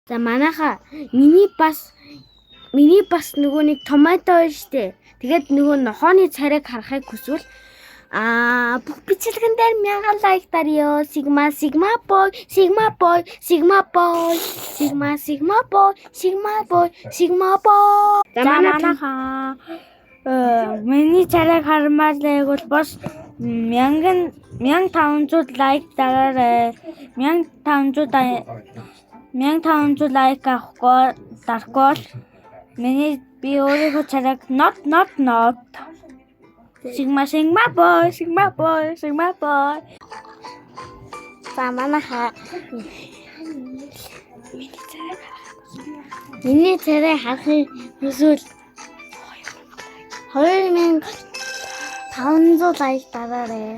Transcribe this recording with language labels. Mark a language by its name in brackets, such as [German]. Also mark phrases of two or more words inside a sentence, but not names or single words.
[Mongolian] За манайха миний бас нөгөө нэг томато байна штэ. Тэгээд нөгөө нохооны царайг харахыг хүсвэл бүх бичлэгэн дээр 1000 лайк дарё. [English] Sigma boy. [Mongolian] За манайха миний царайг хармаар байвал бас 1500 лайк дараарай. 1500 лайк авахгүй миний би өөрийнхөө царайг [English] not Sigma boy. [Mongolian] За манайха миний царай харахыг хүсвэл 2500 лайк дараарай.